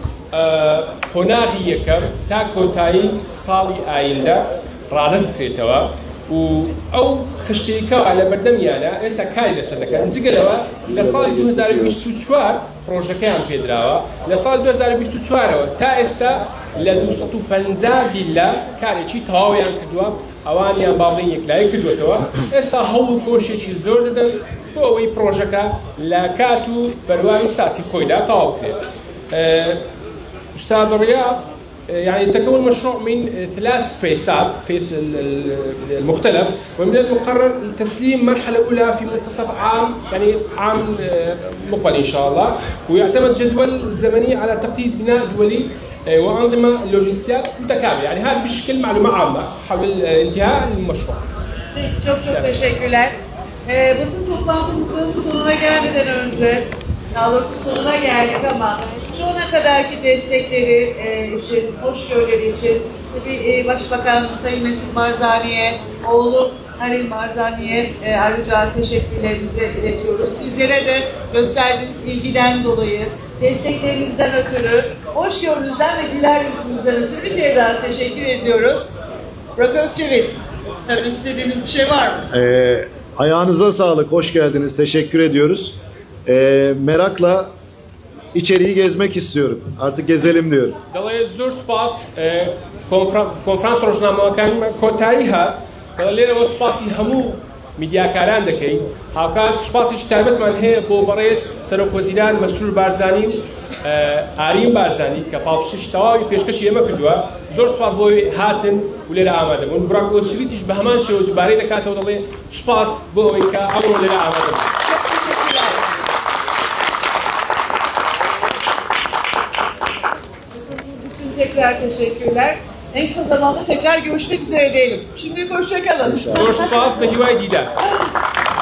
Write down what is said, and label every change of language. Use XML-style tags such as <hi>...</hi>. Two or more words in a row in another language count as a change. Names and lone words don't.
<ckb>قۆناغی یەکەم تا کۆتایی ساڵی ئایندە ڕادەست بکرێتەوە و ئەو خشتێکەوە لە بەردەمیانە ئێستا کاری لەسەر دەکەن جگەلەوە لە ساڵی 2024 پرۆژەکەیان پێدراوە لە ساڵ 2024ەوە تا ئێستا لە 250 ڤیلا کارێکی تەواویان کردووە ئەوانیان باڵی یەکلایی کردوێتەوە ئێستا هەوڵ و کۆشێکی زۆر دەدەن بۆ ئەوەی پرۆژەکە لە کات و بەروای و ساتی خۆیدا تەواو بکرێت.</ckb> <ar>أستاذ رياض يعني تكون المشروع من 3 فيسات، فيس المختلف، ومن المقرر تسليم مرحلة أولى في منتصف عام يعني عام مقبل إن شاء الله، ويعتمد جدول زمني على تخطيط بناء دولي وأنظمة لوجستيات متكاملة. يعني هذا بشكل معلومة عامة حول انتهاء المشروع.</ar> <tr>Çok teşekkürler. Basın toplantımızın sonuna gelmeden önce, daha doğrusu sonuna geldik ama şu ana kadarki destekleri için, hoşgörüleri için tabii Başbakan Sayın Mesut Barzani'ye, oğlu Halil Barzani'ye ayrıca teşekkürlerimizi iletiyoruz. Sizlere de gösterdiğiniz ilgiden dolayı, desteklerinizden ötürü, hoşgörünüzden ve güler yüzünüzden ötürü bir kere daha teşekkür ediyoruz. Burak Özçivit, söylemek istediğiniz bir şey var mı? Ayağınıza sağlık, hoş geldiniz, teşekkür ediyoruz. Merakla içeriği gezmek istiyorum. Artık gezelim diyorum.</tr> <ckb>دەڵێ زۆر سوپاس کۆنفرانس ڕۆژنامەوەکانی کۆتایی هات دەڵێ لێرەوە سوپاسی هەموو میدیاکاران دەکەین هاوکات سوپاسێکی تایبەتمان هەیە بۆ بەڕێز سەرۆکوەزیران مەسرور بارزانی و ئارین بارزانی کە پاڵپشتیش تەواوی پێشکەشی ئێمە کردووە زۆر سوپاس بۆی هاتن و لێرە ئامادە بوون براک ئۆسویتیش بە هەمان شێوە جوبارەی دەکاتەوە دەڵێ سوپاس بۆ ئەوەی کە ئەمڕۆ لێرە ئامادە بوون.</ckb> <tr>Tekrar teşekkürler. En kısa zamanda tekrar görüşmek üzere diyelim. Şimdi hoşça kalın.</tr> <ckb>Zor spas ve hivayet</ckb>